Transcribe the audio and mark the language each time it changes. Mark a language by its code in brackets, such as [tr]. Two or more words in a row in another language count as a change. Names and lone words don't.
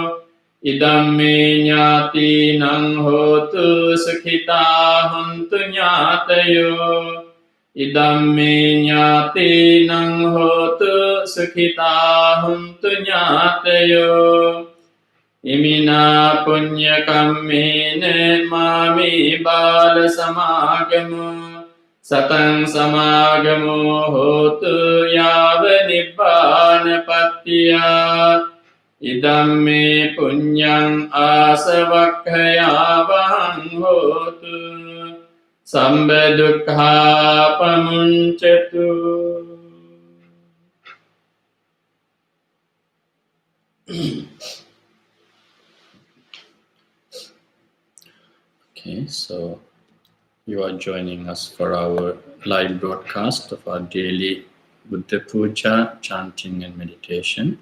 [pi] ඉදම්මේ ඥාතිනං හෝතු සුඛිතා හොන්තු ඥාතයෝ ඉදම්මේ ඥාතිනං හෝතු සුඛිතා හොන්තු ඥාතයෝ ඉමිනා පුඤ්ඤ කම්මේන මාමේ බාල සමාගමු සතං සමාගමෝ හෝතු යාව නිබ්බානපත්තියා Idamme punyang asavakkhayavam hotu sambadukha pamunchatu. [en] Okay, so you are joining us for our live broadcast of our daily Buddha Puja, chanting and meditation.